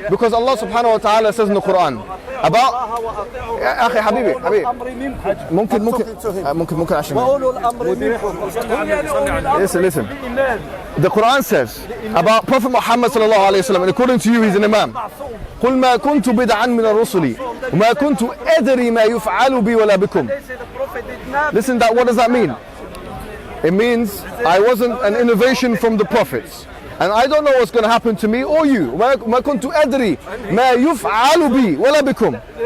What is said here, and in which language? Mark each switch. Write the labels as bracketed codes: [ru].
[en] Because Allah subhanahu wa ta'ala says in the Quran about [ar] أخي حبيبي ممكن عشان [en] listen. The Quran says about Prophet Muhammad sallallahu alayhi wa sallam, and according to you he's an Imam. [ar] قل ما كنت بدعا من الرسل وما كنت أدري ما يفعل بي ولا بكم. [en] Listen, what does that mean? It means I wasn't an innovation from the prophets, and I don't know what's going to happen to me or you. [ar] ما كنت أدري ما يفعل بي ولا بكم.